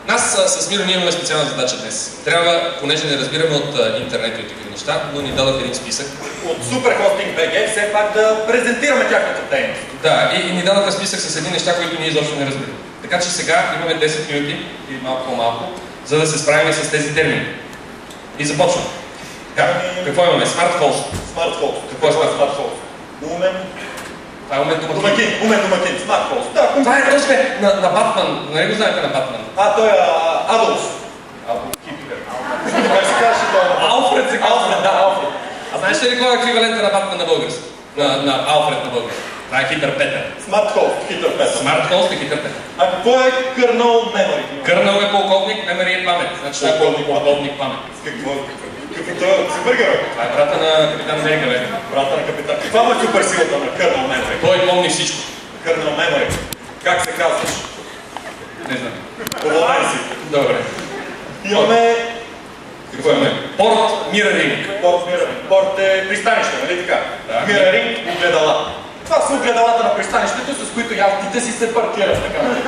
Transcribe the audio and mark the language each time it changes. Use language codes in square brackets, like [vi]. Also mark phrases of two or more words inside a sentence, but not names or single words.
[bg] с Миро ние имаме специална задача днес. Трябва, понеже не разбираме от интернет и такива неща, но ни дадох един списък. От Superhosting BG все пак да презентираме тяхната дейност. Да, и ни дадоха списък с едни неща, които ние изобщо не разбираме. Така че сега имаме 10 минути или малко по-малко, за да се справим с тези термини. И започваме. Какво имаме? [en] Smart host. Smart host. [bg] Какво е [en] smart host? [bg] Умен. Това е умен домакин. Умен домакин. [en] Smart host. [bg] Да, това е точно на Батман. Нали го знаете на Батман? Той е Адолф. Хитлер. Как се казваше това? Алфред се казва. Алфред, да, Алфред. А знаеш ли кой е еквивалента на Батман на български? На Алфред на български. Това е хитър Петър. [en] Smart host, [bg] хитър Петър. [en] Smart host [bg] е хитър Петър. А какво е [en] kernel memory? [bg] Kernel е полковник, memory е памет. Значи това е полковник памет. Какво това е? Супергерой? Това е брата на Капитан Америка, бе. Брата на Капитан. Каква е супер силата на [en] kernel memory? [bg] Той помни всичко. [en] Kernel memory. [bg] Как се казваш? Не знам. Поводай си. Добре. Имаме... Какво имаме? Порт Mirroring. Порт Mirroring. Порт е пристанище, нали така? Mirroring, огледала. Това са огледалата на пристанището, с които яхтите си се паркират така.